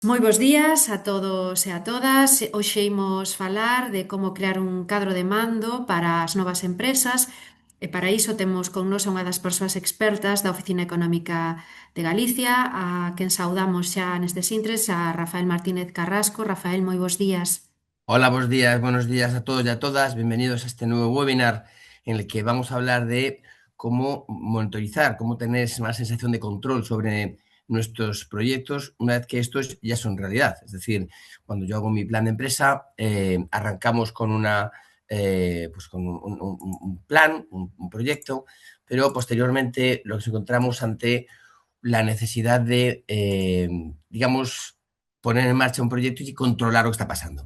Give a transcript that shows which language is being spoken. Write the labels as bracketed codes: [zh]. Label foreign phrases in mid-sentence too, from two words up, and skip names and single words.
[gl] Moi bos días a todos e a todas. Hoxe imos falar de como crear un cadro de mando para as novas empresas e para iso temos con nos a unha das persoas expertas da Oficina Económica de Galicia, a quen saudamos xa nestes intres, a Rafael Martínez Carrasco. Rafael, moi bos días. [es] Hola, buenos días a todos y a todas. Bienvenidos a este nuevo webinar en el que vamos a hablar de cómo monitorizar, cómo tener más sensación de control sobre nuestros proyectos una vez que estos ya son realidad. Es decir, cuando yo hago mi plan de empresa, arrancamos con pues con un plan, un proyecto, pero posteriormente lo que nos encontramos ante la necesidad de, digamos, poner en marcha un proyecto y controlar lo que está pasando.